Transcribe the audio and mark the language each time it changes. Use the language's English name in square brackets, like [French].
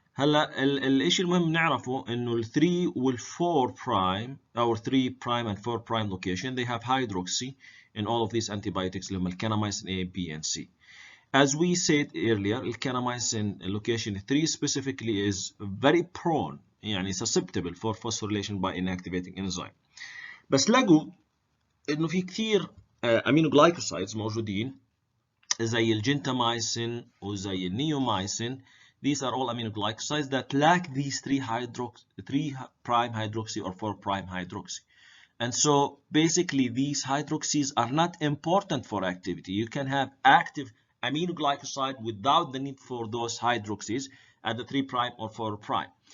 [Arabic] هلا الشيء المهم نعرفه انه ال 3 وال 4 [English] prime او 3 prime and 4 prime location they have hydroxy in all of these antibiotics [Arabic] اللي هم الكاناميسين [English] A, B and C. As we said earlier, الكاناميسين location 3 specifically is very prone يعني susceptible for phosphorylation by inactivating enzyme. [Arabic] بس لقوا انه في كثير aminoglycosides موجودين زي الجنتاميسين وزي النيوميسين. [English] These are all aminoglycosides that lack these 3 prime hydroxy or 4 prime hydroxy. And so basically these hydroxys are not important for activity. You can have active aminoglycoside without the need for those hydroxys at the 3 prime or 4 prime.